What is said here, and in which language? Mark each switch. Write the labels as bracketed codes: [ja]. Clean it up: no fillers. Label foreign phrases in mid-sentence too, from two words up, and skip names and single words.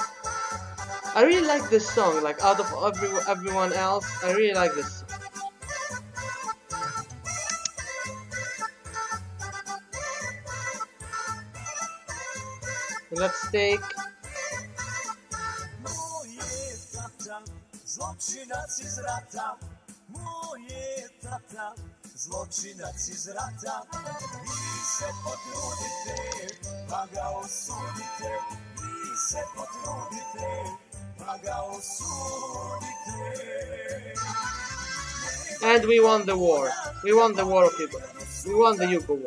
[en] I really like this song. Like out of everyone else, I really like this song. Let's take [hr] Zločinac iz rata, moj je tata, zločinac iz rata. Vi se potrudite, pa ga osudite, vi se potrudite, pa ga osudite. [en] And we won the war. We won the war of Yugoslavia. We won the Yugo war.